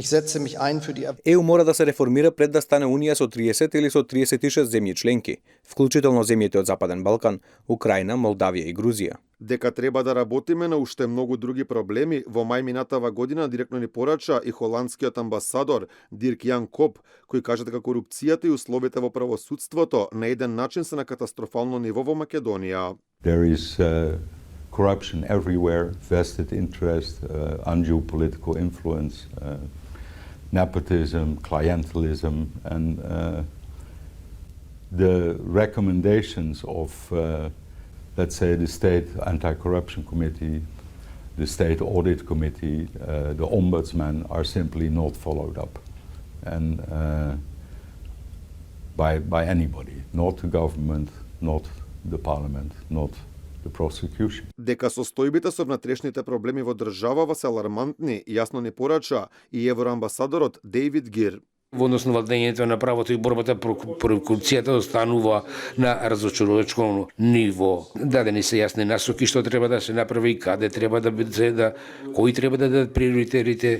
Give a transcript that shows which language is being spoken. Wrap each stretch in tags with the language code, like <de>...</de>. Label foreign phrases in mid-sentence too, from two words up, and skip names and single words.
<mk>ЕУ мора да се реформира пред да стане Унија со 30 или со 36 земји членки, вклучително земјите од Западен Балкан, Украина, Молдавија и Грузија. Дека треба да работиме на уште многу други проблеми, во мај минатава година директно ни порача и холандскиот амбасадор Дирк Јан Коп, кој кажа дека корупцијата и условите во правосудството на еден начин се на катастрофално ниво во Македонија.</mk> <en>There is corruption everywhere, vested interest, undue political influence, nepotism, clientelism, and the recommendations of let's say the State Anti-Corruption Committee, the State Audit Committee, the Ombudsman are simply not followed up, and by anybody, not the government, not the parliament, not the prosecution.</en> <mk>Дека состојбите со внатрешните проблеми во државава се алармантни, јасно ни порача и евроамбасадорот Дейвид Гир. Во однос на владењето на правото и борбата против корупцијата останува на разочарувачко ниво. Дадени се јасни насоки што треба да се направи и каде треба да биде, кои треба да дадат приоритетите.</mk>